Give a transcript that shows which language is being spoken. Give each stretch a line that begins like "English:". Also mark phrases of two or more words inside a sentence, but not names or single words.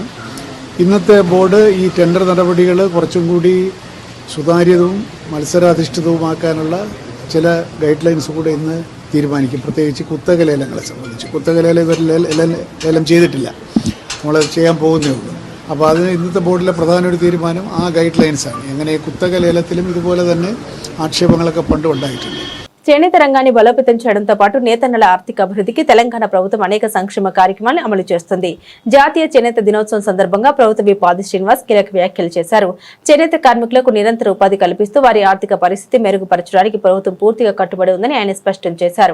Malayalam: ഇന്നത്തെ ബോർഡ് ഈ ടെൻഡർ നടപടികൾ കുറച്ചും കൂടി സുതാര്യവും മത്സരാധിഷ്ഠിതവുമാക്കാനുള്ള ചില ഗൈഡ് ലൈൻസ് കൂടെ ഇന്ന് തീരുമാനിക്കും. പ്രത്യേകിച്ച് കുത്തക ലേലങ്ങളെ സംബന്ധിച്ച്. കുത്തക ലേലം ചെയ്തിട്ടില്ല, നമ്മളത് ചെയ്യാൻ പോകുന്നേ ഉള്ളൂ. അപ്പോൾ അതിന് ഇന്നത്തെ ബോർഡിലെ പ്രധാന ഒരു തീരുമാനം ആ ഗൈഡ് ലൈൻസാണ്. എങ്ങനെ കുത്തക ലേലത്തിലും ഇതുപോലെ തന്നെ ఆక్షేపణలకు పండు ഉണ്ടായിട്ടുണ്ട്.
Telugu: చేనేత రంగాన్ని బలోపేతం చేయడంతో పాటు నేతన్నల ఆర్థిక అభివృద్ధికి తెలంగాణ ప్రభుత్వం అనేక సంక్షేమ కార్యక్రమాలను అమలు చేస్తుంది. జాతీయ చేనేత దినోత్సవం సందర్భంగా ప్రభుత్వ విప్ ఆది శ్రీనివాస్ కీలక వ్యాఖ్యలు చేశారు. చేనేత కార్మికులకు నిరంతర ఉపాధి కల్పిస్తూ వారి ఆర్థిక పరిస్థితి మెరుగుపరచడానికి ప్రభుత్వం పూర్తిగా కట్టుబడి ఉందని ఆయన స్పష్టం చేశారు.